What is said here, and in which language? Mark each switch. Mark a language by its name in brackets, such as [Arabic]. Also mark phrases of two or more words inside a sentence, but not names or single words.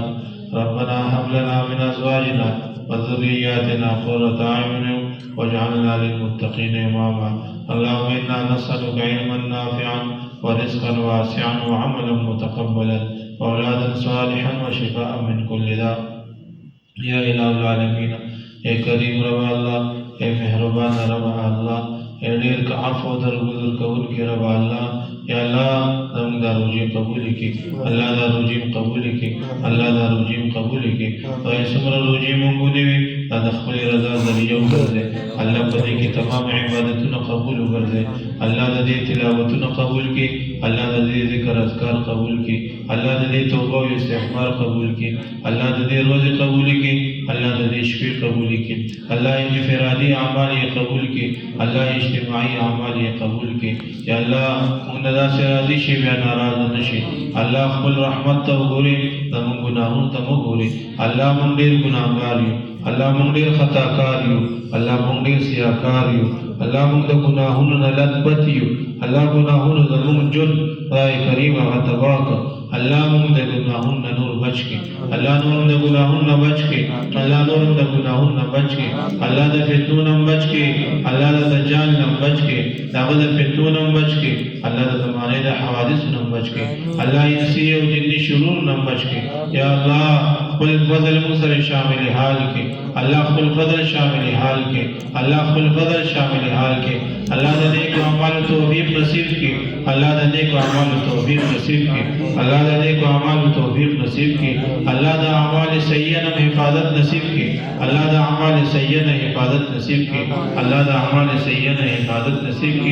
[Arabic] ربنا هب لنا من أزواجنا وذرياتنا قرة أعين واجعلنا للمتقين إماما. اللهم إنا نسألك علما نافعا ورزقا واسعا وعملا متقبلا وأولادا صالحا وشفاء من كل داء يا إله العالمين. [Urdu] اے کریم رب اللہ، اے مہربان رب اللہ، اے ډیر کا عفو درگزر قبول کی رب اللہ. [Pashto] یا اللہ زموږ دا روزي قبول کی، الله دا روزي قبول کی، الله دا روزي قبول کی. او څومره روزي مونږ ونیوي دا د خپل رضا ذریعہ وګرځي. الله په دې کې تمام عبادتونه قبول وګرځي. الله د دې تلاوتونه قبول کی، الله د دې ذکر اذکار قبول کی، الله د دې توبه او استغفار قبول کی، الله د دې روزي قبول کی، الله د دې شفیع قبول کی، الله انفرادی اعمال قبول کی، الله اجتماعی اعمال قبول کی. یا الله موږ دا راضي شي بیا ناراض نشي. الله خپل رحمت ته وګوري، زموږ ګناهونو ته وګوري. الله موږ ډېر ګناهګار یو، الله موږ ډېر خطاکار یو، الله موږ ډېر سیاکار یو، الله موږ د ګناهونو نه لطبت یو. الله ګناهونو زموږ جن خدای کریم هغه تباه کړه. الله موږ د ګناهونو نه نور بچ کړي، الله نور د ګناهونو نه بچ کړي، الله نور د ګناهونو نه بچ کړي، الله د فتنو نه بچ کړي، الله د دجال نه بچ کړي، دغه د فتنو نه بچ کړي، الله د زمانه د حوادث نه بچ کړي، الله انسي او جني شرور نه بچ کړي. یا الله خپل فضل موږ سره شامل حال کړي، الله خپل فضل شامل حال کړي، الله خپل فضل شامل حال کړي. الله د نیک اعمالو توفیق نصیب کړي، الله د نیک اعمالو توفیق نصیب کړي، الله د نیک اعمالو توفیق نصیب کړي، الله د اعمال سیئه نه حفاظت نصیب کړي، الله د اعمال سیئه نه حفاظت نصیب کړي، الله د اعمال سیئه نه حفاظت نصیب کړي.